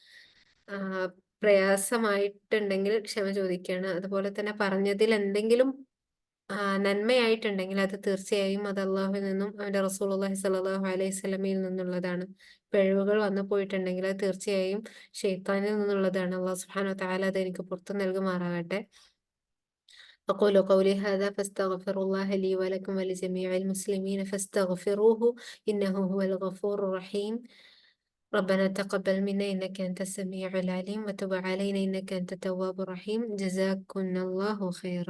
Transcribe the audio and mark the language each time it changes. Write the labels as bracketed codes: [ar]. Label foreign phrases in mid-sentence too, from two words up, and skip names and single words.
[ml] പ്രയാസമായിട്ടുണ്ടെങ്കിൽ ക്ഷമ ചോദിക്കുകയാണ്. അതുപോലെ തന്നെ പറഞ്ഞതിൽ എന്തെങ്കിലും നന്മയായിട്ടുണ്ടെങ്കിൽ അത് തീർച്ചയായും അത് അള്ളാഹുവിൽ നിന്നും അവന്റെ [ar] رسول الله صلى الله عليه وسلم [ml] നിന്നുള്ളതാണ്. പിഴവുകൾ വന്നു പോയിട്ടുണ്ടെങ്കിൽ അത് തീർച്ചയായും ഷെയ്ത്താനിൽ നിന്നുള്ളതാണ്. [ar] الله سبحانه وتعالى [ml] അത് എനിക്ക് പുറത്തു നൽകുമാറാകട്ടെ. [ar] أقول قولي هذا فاستغفر الله لي ولكم ولجميع المسلمين فاستغفروه إنه هو الغفور الرحيم. ربنا تقبل منا إنك أنت السميع العليم وتب علينا إنك أنت التواب الرحيم. جزاكم الله خيرا.